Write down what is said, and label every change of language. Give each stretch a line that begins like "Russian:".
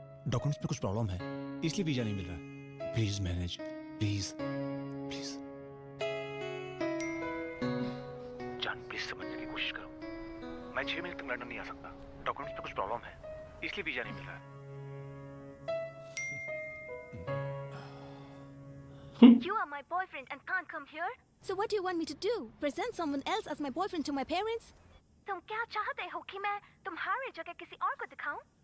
Hindi: Documents में कुछ problem है, इसलिए वीजा नहीं मिल रहा। Please manage, please please. जान प्लीज समझने की कोशिश करो। मैं 6 महीने तक लंदन नहीं आ सकता। डॉक्यूमेंट्स में कुछ प्रॉब्लम है, इसलिए वीजा नहीं मिल रहा।
English: You are my boyfriend and can't come here? So what do you want me to do? Present someone else as my boyfriend to my parents?
Hindi: तुम क्या चाहते हो कि मैं तुम्हारी जगह किसी और को दिखाऊं?